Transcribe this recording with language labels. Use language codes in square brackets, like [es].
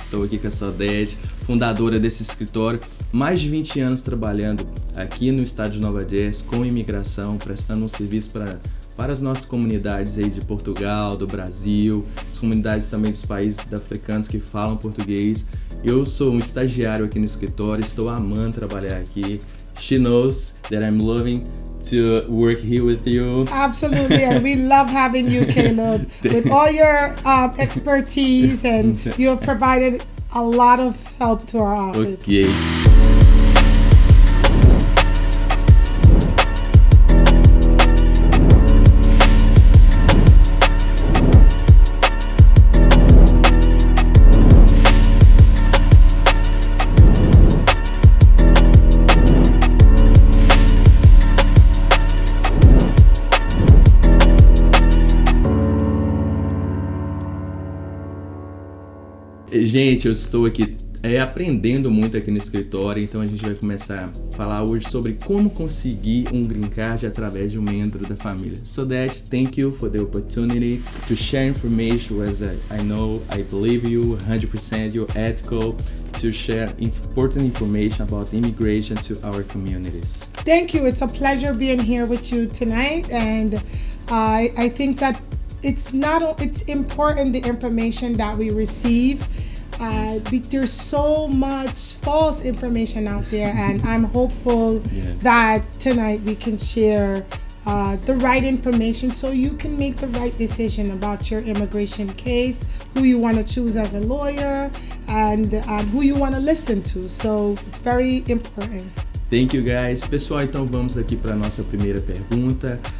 [pt] Estou aqui com a Sodete, fundadora desse escritório, mais de 20 anos trabalhando aqui no estado de Nova Jersey com imigração, prestando um serviço para as nossas comunidades aí de Portugal, do Brasil, as comunidades também dos países africanos que falam português. Eu sou um estagiário aqui no escritório, estou amando trabalhar aqui. [en] She knows that I'm loving to work here with you. Absolutely, and we love having you, Caleb, with all your expertise, and you have provided a lot of help to our office. Okay. [pt] Gente, eu estou aqui aprendendo muito aqui no escritório, então a gente vai começar a falar hoje sobre como conseguir um green card através de um membro da família. [en] So that, thank you for the opportunity to share information, as I know, I believe you 100%, you're ethical, to share important information about immigration to our communities. Thank you. It's a pleasure being here with you tonight, and I think that it's important the information that we receive. There's so much false information out there, and I'm hopeful that tonight we can share the right information so you can make the right decision about your immigration case, who you want to choose as a lawyer, and who you want to listen to. So, very important. Thank you, guys. [pt] Pessoal, então vamos aqui para a nossa primeira pergunta.